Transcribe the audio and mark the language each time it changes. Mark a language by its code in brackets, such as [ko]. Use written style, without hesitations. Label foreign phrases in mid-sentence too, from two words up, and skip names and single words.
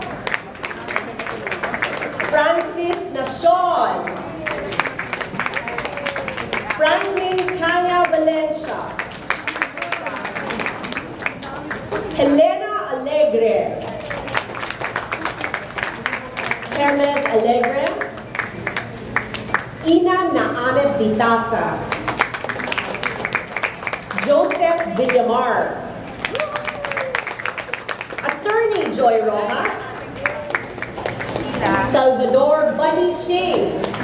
[en] Francis Nacion. Franklin Caña Valencia. Helena Alegre. Hermes Alegre. Ina Naanet Ditasa. Joseph Villamar. Attorney Joy Rojas. Salvador Buddy Ching.